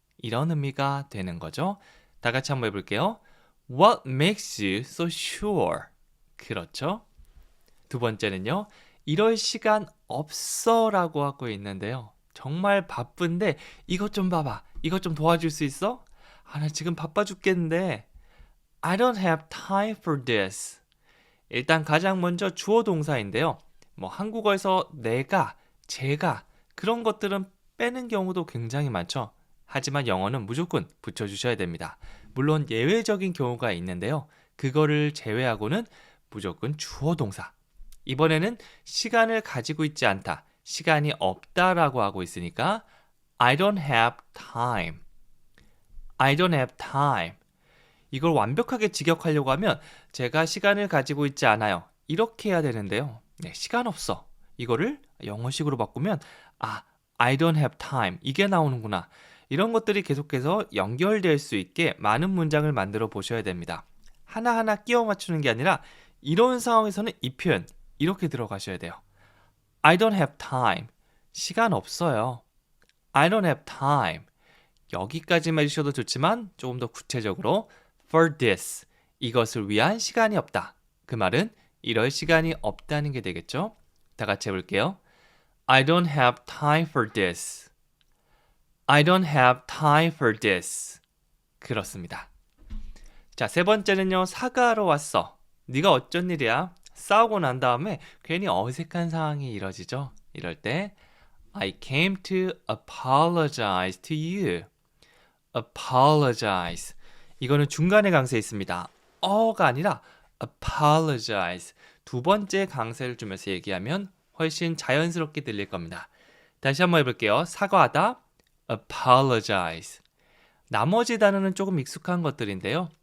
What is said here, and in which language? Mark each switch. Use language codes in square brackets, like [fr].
[ko] 이런 의미가 되는 거죠. 다 같이 한번 해볼게요. [en] What makes you so sure? [ko] 그렇죠. 두 번째는요. 이럴 시간 없어 라고 하고 있는데요. 정말 바쁜데 이것 좀 봐봐. 이것 좀 도와줄 수 있어? 나 지금 바빠 죽겠는데. [en] I don't have time for this. [ko] 일단 가장 먼저 주어 동사인데요. 한국어에서 내가, 제가 그런 것들은 빼는 경우도 굉장히 많죠. 하지만 영어는 무조건 붙여주셔야 됩니다. 물론 예외적인 경우가 있는데요. 그거를 제외하고는 무조건 주어 동사. 이번에는 시간을 가지고 있지 않다, 시간이 없다라고 하고 있으니까 [en] I don't have time. I don't have time. [ko] 이걸 완벽하게 직역하려고 하면 제가 시간을 가지고 있지 않아요. 이렇게 해야 되는데요. 네, 시간 없어. 이거를 영어식으로 바꾸면 [en] I don't have time. [ko] 이게 나오는구나. 이런 것들이 계속해서 연결될 수 있게 많은 문장을 만들어 보셔야 됩니다. 하나하나 끼워 맞추는 게 아니라 이런 상황에서는 이 표현 이렇게 들어가셔야 돼요. [en] I don't have time. [ko] 시간 없어요. [en] I don't have time. [ko] 여기까지만 해주셔도 좋지만 조금 더 구체적으로 [en] for this, [ko] 이것을 위한 시간이 없다. 그 말은 이럴 시간이 없다는 게 되겠죠. 다 같이 해볼게요. [en] I don't have time for this. I don't have time for this. [ko] 그렇습니다. 자, 세 번째는요. 사과하러 왔어. 네가 어쩐 일이야? 싸우고 난 다음에 괜히 어색한 상황이 이뤄지죠. 이럴 때 [en] I came to apologize to you. apologize. [ko] 이거는 중간에 강세 있습니다. 어가 아니라 apologize. 두 번째 강세를 주면서 얘기하면 훨씬 자연스럽게 들릴 겁니다. 다시 한번 해볼게요. 사과하다, apologize. 나머지 단어는 조금 익숙한 것들인데요.